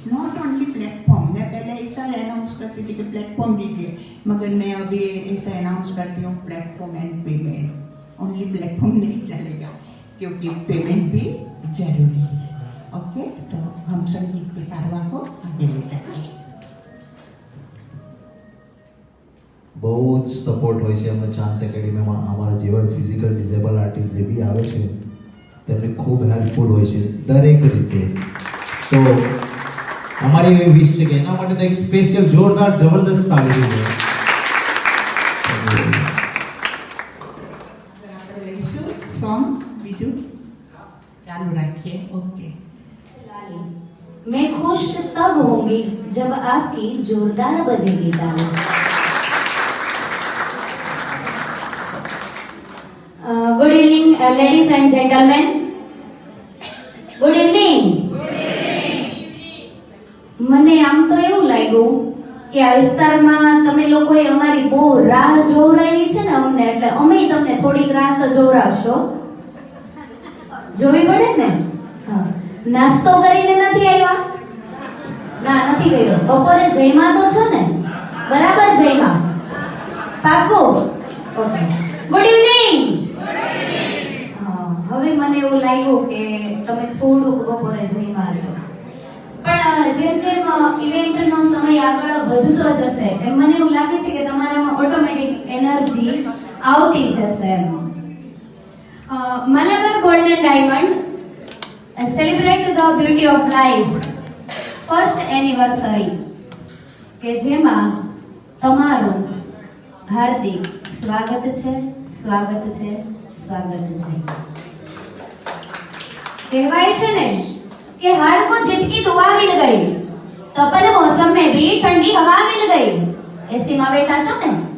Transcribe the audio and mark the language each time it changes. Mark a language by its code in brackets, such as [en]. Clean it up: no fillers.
[en] not only platform, [hi] मैं पहले ऐसा अनाउंस करती थी कि प्लेटफॉर्म दीजिए, मगर मैं अभी ऐसा अनाउंस करती हूँ platform and payment. Only platform नहीं चलेगा, क्योंकि पेमेंट भी जरूरी है। ओके, तो हम संगीत के कारवा को आगे ले जाते हैं। [gu] બહુ જ સપોર્ટ હોય છે અમને ચાન્સ એકેડેમીમાં, અમારા જેવા ફિઝિકલ ડિસેબલ આર્ટિસ્ટ જે બી આવે છે તેમને ખૂબ હેલ્પફુલ હોય છે દરેક રીતે। તો અમારી એવી વિશ છે કે એના માટે તો એક સ્પેશિયલ જોરદાર જબરદસ્ત તાળી જોઈએ। [hi] सॉन्ग बीजू चालू रखिए। ओके। मैं खुश तब होंगी जब आपकी जोरदार बजेगी ताली। [en] Good evening ladies and gentleman, good evening. [gu] મને આમ તો એવું લાગ્યું કે આ વિસ્તારમાં તમે લોકોએ અમારી બહુ રાહ જોવરાવી છે ને અમને, એટલે અમે તમને થોડીક રાહ તો જોવરાવશો, જોવી પડે ને। હા, નાસ્તો કરીને નથી આવ્યા? ના, નથી કર્યો। બપોરે જમ્યા તો છો ને? બરાબર જમ્યા? પાક્કું? [en] Okay, good evening. [gu] હવે મને એવું લાગ્યું કે તમે થોડુંક બપોરે જમ્યા છો, પણ જેમ જેમ ઇવેન્ટનો સમય આગળ વધતો જશે એમ મને એવું લાગે છે કે તમારામાં ઓટોમેટિક એનર્જી આવતી જશે। Malabar gold and diamond celebrate the beauty of life first anniversary, કે જેમાં તમારું હાર્દિક સ્વાગત છે, સ્વાગત છે, સ્વાગત છે। કહેવાય છે ને [hi] कि हार को जीत की दुआ मिल गई, तपन मौसम में भी ठंडी हवा मिल गई। [gu] ऐसी माँ बैठा छो ने?